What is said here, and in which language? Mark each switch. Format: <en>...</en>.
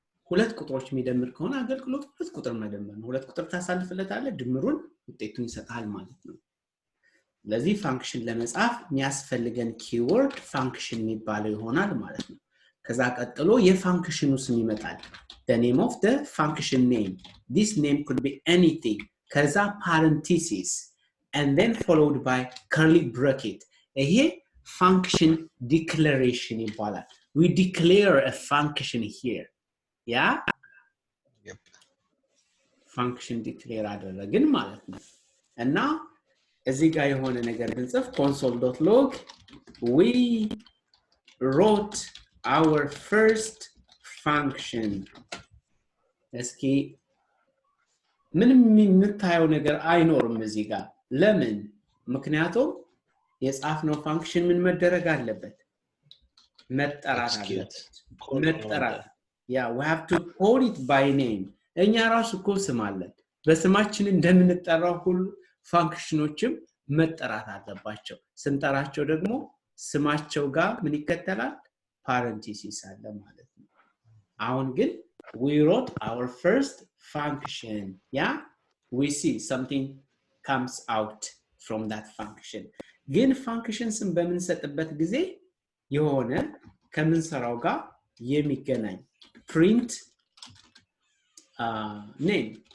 <am>ሁለት ቁጥሮች የሚደምር ከሆነ አገልግሎቱ ሁለት ቁጥር መደመር ነው። ሁለት ቁጥር ታሳልፍለታለህ፣ ድምሩን ውጤቱን ይሰጣል ማለት ነው። ለዚህ ፋንክሽን ለመጻፍ የሚያስፈልገን ኪወርድ ፋንክሽን የሚባለው ይሆናል ማለት ነው። ከዛ ቀጥሎ የፋንክሽኑ ስም ይመጣል።</am> <en>the name of the function name. This name could be anything.</en> <am>ከዛ</am> <en>parenthesis and then followed by curly bracket.</en> <am>ይሄ</am> <en>function declaration</en> <am>ይባላል።</am> <en>We declare a function here. Yeah? Yep.</en> <am>Function declare አደረግን ማለት ነው። እና እዚህ ጋር የሆነ ነገር ብንጽፍ console.log</am> <en>we wrote our first function.</en> <am>እስኪ ምንም የምታየው ነገር አይኖርም እዚህ ጋር። ለምን? ምክንያቱም የጻፍነው ፋንክሽን ምን መደረግ አለበት? መጠራት አለበት። መጠራት</am> <en>yeah, we have to call it by name.</en> <am>እኛ ራሱ እኮ ስም አለን። በስማችን እንደምንጠራው ሁሉ ፋንክሽኖችም መጠራት አለባቸው። ስንጠራቸው ደግሞ ስማቸው ጋር ምን ይከተላል?</am> <en>parenthesis</en> <am>አለ ማለት ነው። አሁን ግን</am> <en>we wrote our first function. Yeah, we see something comes out from that function.</en> <am>ግን functionsን በምንሰጥበት ጊዜ የሆነ ከምንሰራው ጋር የሚገናኝ print name</am>